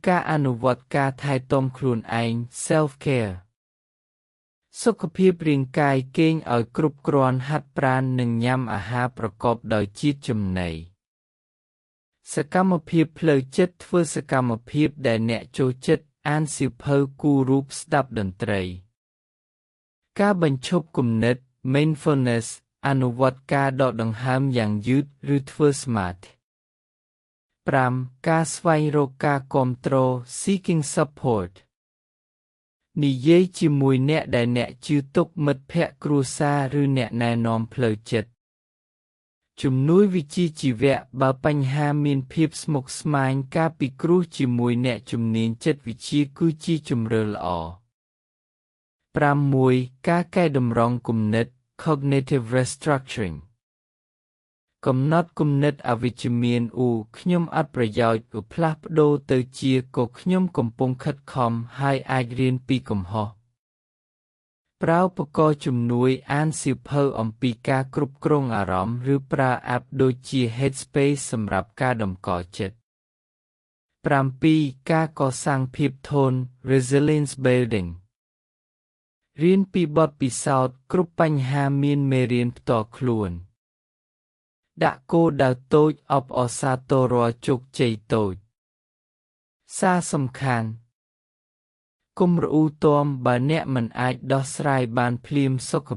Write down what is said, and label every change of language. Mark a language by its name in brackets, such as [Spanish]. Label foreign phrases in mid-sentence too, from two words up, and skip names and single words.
[Khmer] ការអនុវត្តការថែទាំខ្លួនឯង self-care សុខភាពរាងកាយគេងឲ្យគ្រប់គ្រាន់ហាត់ប្រាណនិងញ៉ាំអាហារប្រកបដោយជាតិចំណីសកម្មភាពផ្លូវចិត្តធ្វើសកម្មភាពដែលអ្នកចូលចិត្តអានសៀវភៅគូររូបស្ដាប់តន្ត្រីការបញ្ឈប់គំនិត mindfulness អនុវត្តការដកដង្ហើមយ៉ាងយឺតឬធ្វើសមាធិ 5. ការស្វែងរកការគាំទ្រ [English] seeking support [Khmer] និយាយជាមួយអ្នកដែលអ្នកជឿទុកមិត្តភក្តិគ្រួសារឬអ្នកណែនាំផ្លូវចិត្តជំនួយវិជ្ជាជីវៈបើបញ្ហាមានភាពស្មុគស្មាញការពិគ្រោះជាមួយអ្នកជំនាញចិត្តវិទ្យាគឺជាជម្រើសល្អ 6. ការកែតម្រង់គំនិត [English] cognitive restructuring [Khmer] កំណត់គំនិតអវិជ្ជមានខ្ញុំអត់ប្រយោជន៍ផ្លាស់ប្ដូរទៅជាខ្ញុំកំពុងខិតខំហើយអាចរៀនពីកំហុសប្រើឧបករណ៍ជំនួយអានសៀវភៅអំពីការគ្រប់គ្រងអារម្មណ៍ឬប្រើ app ដូចជា Headspace សម្រាប់ការតម្កល់ចិត្ត 7. ការកសាងភាពធន់ [English] resilience building [Khmer] រៀនពីបទពិសោធន៍គ្រប់បញ្ហាមានមេរៀនផ្ទាល់ខ្លួនដាក់គោលដៅតូចអបអរសាទររាល់ជោគជ័យតូចសារសំខាន់កុំរអ៊ូទាំបើអ្នកមិនអាចដោះស្រាយបានភ្លាមសុខ